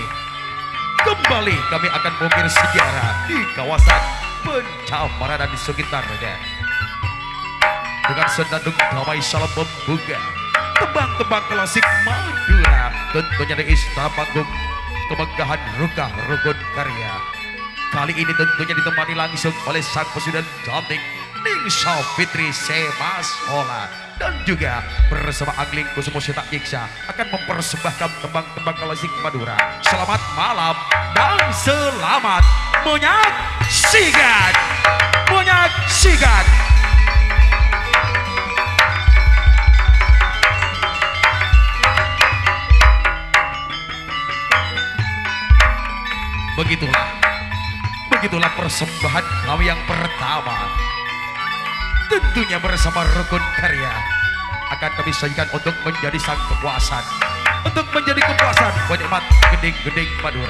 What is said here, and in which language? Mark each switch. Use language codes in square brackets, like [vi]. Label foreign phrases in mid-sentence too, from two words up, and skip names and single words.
[id] Kembali kami akan mengukir sejarah di kawasan Pencamaran dan di sekitarnya. Dengan senandung damai salam membuka tembang-tembang klasik Madura, tentunya di Istana Panggung Kemegahan Rukah Rukun Karya. Kali ini tentunya ditemani langsung oleh sang pesudan cantik Ningsa Fitri Semasola, dan juga bersama Angling Kusumo Setak Yiksa akan mempersembahkan tembang-tembang klasik Madura. Selamat malam dan selamat menyaksikan. Begitulah persembahan kami yang pertama. Tentunya bersama Rukun Karya akan kami sajikan untuk menjadi sang kepuasan, untuk menjadi kepuasan penikmat geding-geding Madura.